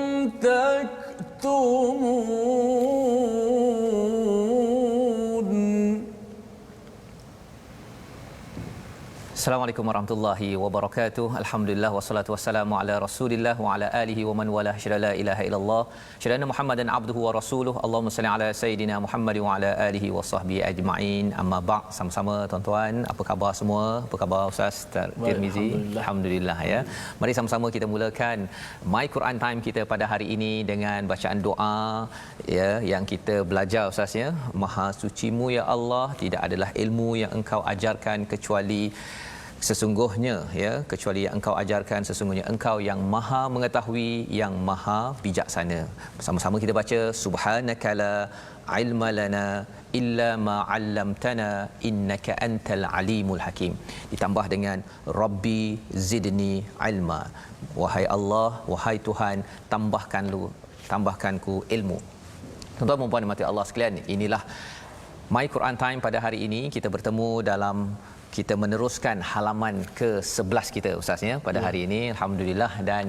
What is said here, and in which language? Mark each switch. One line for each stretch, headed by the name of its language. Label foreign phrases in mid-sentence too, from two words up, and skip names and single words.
Arabic: السلام عليكم ورحمة الله وبركاته. الحمد لله والصلاة والسلام على رسول الله وعلى آله ومن والاه شهد لا إله إلا الله. شهد محمدا عبده ورسوله. اللهم صل على سيدنا محمد وعلى آله وصحبه أجمعين. أما بعد.
Malay: Sama-sama tuan-tuan, apa khabar semua? Apa khabar Ustaz Tirmizi? Alhamdulillah ya. Mari sama-sama kita mulakan My Quran Time kita pada hari ini dengan bacaan doa ya yang kita belajar Ustaz ya. Maha sucimu ya Allah, tidak adalah ilmu yang engkau ajarkan kecuali sesungguhnya ya, kecuali yang engkau ajarkan, sesungguhnya engkau yang maha mengetahui, yang maha bijaksana. Bersama-sama kita baca
Arabic: سبحانك لا علم لنا إلا ما علمتنا إنك أنت العليم الحكيم,
Malay: ditambah dengan
Arabic: رب زدني علما.
Malay: Wahai Allah, wahai Tuhan, tambahkanku ilmu. Tuan-tuan dan puan mati Allah sekalian, inilah My Quran Time pada hari ini. Kita bertemu dalam, kita meneruskan halaman ke-11 kita Ustaz ya pada hari ini, alhamdulillah, dan